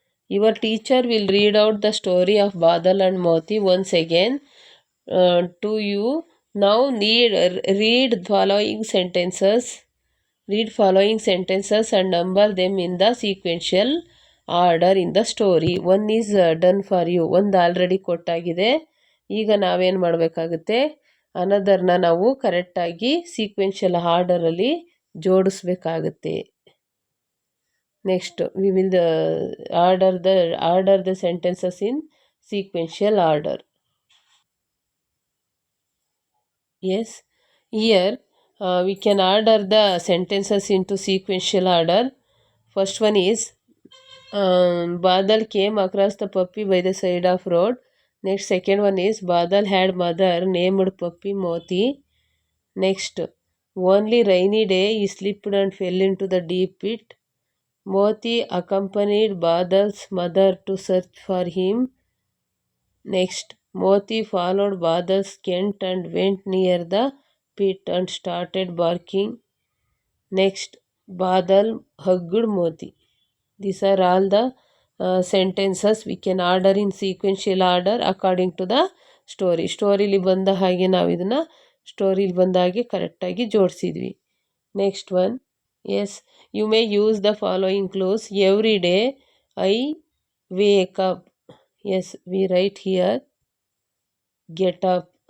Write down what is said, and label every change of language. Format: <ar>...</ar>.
<en>Your teacher will read out the story of Badal and Moti once again to you. Now read following sentences. Read following sentences and number them in the sequential order in the story. One is done for you.</en> <kn>ಒಂದು already ಕೊಟ್ಟಾಗಿದೆ. ಈಗ ನಾವೇನು ಮಾಡಬೇಕಾಗುತ್ತೆ, ಅನದರ್ನ ನಾವು ಕರೆಕ್ಟಾಗಿ sequential ಆರ್ಡರಲ್ಲಿ ಜೋಡಿಸ್ಬೇಕಾಗುತ್ತೆ.</kn> <en>Next, we will order the sentences in sequential order. Yes, here we can order the sentences into sequential order. First one is Badal came across the puppy by the side of road. Next, second one is Badal had mother named puppy Moti. Next, only rainy day he slipped and fell into the deep pit. Moti accompanied Badal's mother to search for him. Next, Moti followed Badal's scent and went near the pit and started barking. Next, Badal hugged Moti. These are all the sentences we can order in sequential order according to the story.</en> <kn>ಸ್ಟೋರಿಲಿ ಬಂದ ಹಾಗೆ ನಾವು ಇದನ್ನು ಸ್ಟೋರಿಲಿ ಬಂದ ಹಾಗೆ ಕರೆಕ್ಟಾಗಿ ಜೋಡಿಸಿದ್ವಿ.</kn> <en>Next one. Yes, you may use the following clues. Every day I wake up. Yes, we write here get up.</en>